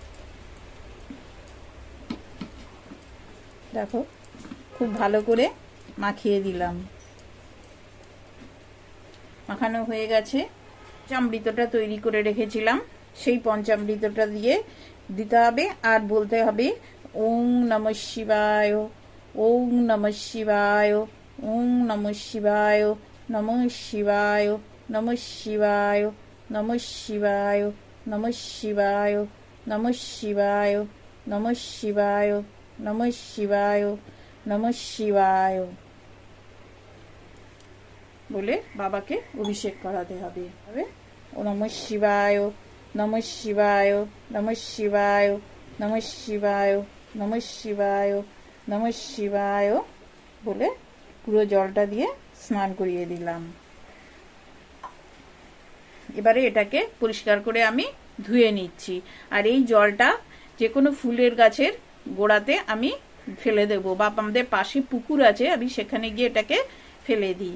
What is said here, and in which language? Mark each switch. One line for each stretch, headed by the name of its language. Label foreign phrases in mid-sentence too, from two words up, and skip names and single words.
Bangla: দেখো, খুব ভালো করে মাখিয়ে দিলাম। মাখানো হয়ে গেছে। পঞ্চামৃতটা তৈরি করে রেখেছিলাম, সেই পঞ্চামৃতটা দিয়ে দিতে হবে। আর বলতে হবে
Sanskrit: ওং নমঃ শিবায়, ওং নমঃ শিবায়, ওং নমঃ শিবায়, নমঃ শিবায়, নমঃ শিবায়, নমঃ শিবায়, নমঃ শিবায়, নমঃ শিবায়, নমঃ শিবায়, নমঃ শিবায়, নমঃ শিবায়
Bangla: বলে বাবাকে অভিষেক করাতে হবে।
Sanskrit: ও নমঃ শিবায়, নমঃ শিবায়, নমঃ শিবায়, নমঃ শিবায়, নমঃ শিবায়, নমঃ শিবায়
Bangla: বলে পুরো জলটা দিয়ে স্নান করিয়ে দিলাম। এবারে এটাকে পরিষ্কার করে আমি ধুয়ে নিচ্ছি। আর এই জলটা যে কোনো ফুলের গাছের গোড়াতে আমি ফেলে দেবো, বা আমাদের পাশে পুকুর আছে, আমি সেখানে গিয়ে এটাকে ফেলে দিই।